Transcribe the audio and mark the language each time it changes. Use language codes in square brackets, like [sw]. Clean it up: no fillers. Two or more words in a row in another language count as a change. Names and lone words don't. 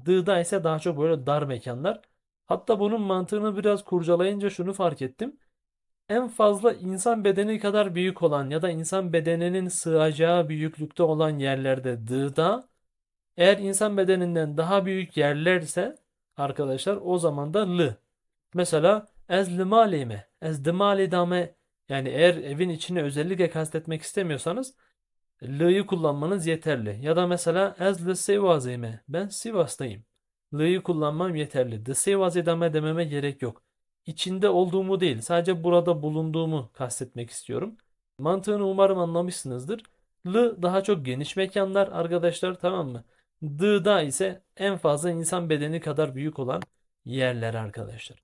[tr] Dı'da ise daha çok böyle dar mekanlar. Hatta bunun mantığını biraz kurcalayınca şunu fark ettim. En fazla insan bedeni kadar büyük olan ya da insan bedeninin sığacağı büyüklükte olan yerlerde dı'da, eğer insan bedeninden daha büyük yerlerse arkadaşlar o zaman da Mesela [ku] ez limalime, ez dimalidame, [tr] yani eğer evin içine özellikle kastetmek istemiyorsanız L'yı kullanmanız yeterli. Ya da mesela [ku] ez li Sivas'ime, [tr] ben Sivas'tayım. L'yı kullanmam yeterli. The Sivas'idame dememe gerek yok. İçinde olduğumu değil, sadece burada bulunduğumu kastetmek istiyorum. Mantığını umarım anlamışsınızdır. Daha çok geniş mekanlar arkadaşlar, tamam mı? D'da ise en fazla insan bedeni kadar büyük olan yerler arkadaşlar.